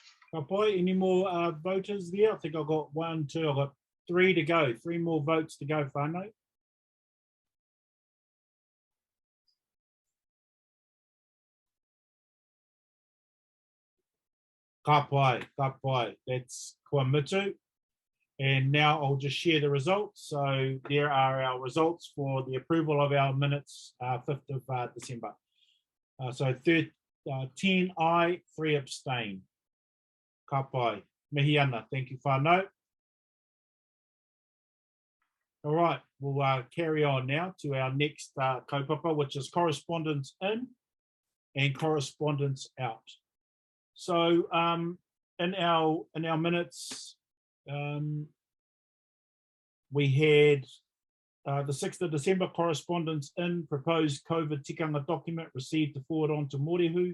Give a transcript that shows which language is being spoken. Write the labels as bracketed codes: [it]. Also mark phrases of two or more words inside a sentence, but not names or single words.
[mi] Ka pai, [en] any more voters there? I think I've got 1, 2, I've got 3 to go. 3 more votes to go, [mi] whānau. Ka pai, ka pai. That's kua mitu. [en] And now I'll just share the results. So there are our results for the approval of our minutes, 5th of December. So 10 aye, 3 abstain. [mi] Ka pai. Mihi ana. [en] Thank you, whānau. All right, we'll carry on now to our next kaupapa, which is correspondence in and correspondence out. So in our minutes, we had the 6th of December correspondence in proposed COVID tikanga document received to forward on to Morihu.